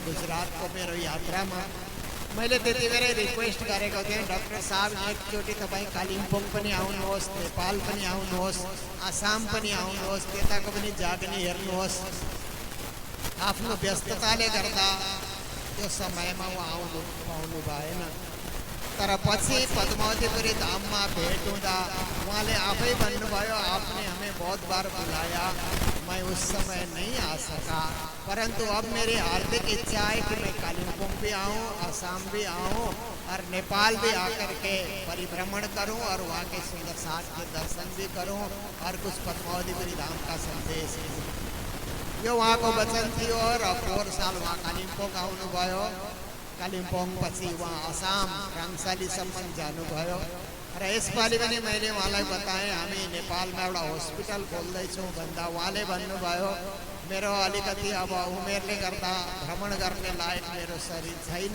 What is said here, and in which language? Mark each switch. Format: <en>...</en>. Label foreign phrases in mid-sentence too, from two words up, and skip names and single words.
<ne>गुजरातको मेरो यात्रामा मैले त्यति बेरै रिक्वेस्ट गरेको थिएँ, डाक्टर साहब एकचोटि तपाईँ कालिम्पोङ पनि आउनुहोस्, नेपाल पनि आउनुहोस्, आसाम पनि आउनुहोस्, त्यताको पनि जागनी हेर्नुहोस्। आफ्नो व्यस्तताले गर्दा त्यो समयमा उहाँ आउनु पाउनु भएन। तर पछि पद्मावतीपुरी धाममा भेट हुँदा उहाँले आफै भन्नुभयो,</ne> <hi>आपने हमें बहुत बार बुलाया, मैं उस समय नहीं आ सका, परंतु अब मेरी हार्दिक इच्छा है कि मैं कालिम्पोंग भी आऊँ, आसाम भी आऊँ और नेपाल भी आकर के परिभ्रमण करूँ और वहाँ के सुंदर साथ के दर्शन भी करूँ और कुछ पद्मावतीपुरी धाम का संदेश दूँ।</hi> <ne>यो उहाँको वचन थियो र पोहोर साल उहाँ कालिम्पोङ आउनुभयो। कालिम्पोङ पछि उहाँ आसाम राङसालीसम्म जानुभयो र यसपालि पनि मैले उहाँलाई बताएँ हामी नेपालमा एउटा हस्पिटल खोल्दैछौँ भन्दा उहाँले भन्नुभयो, मेरो अलिकति अब उमेरले गर्दा भ्रमण गर्ने लायक मेरो शरीर छैन,</ne>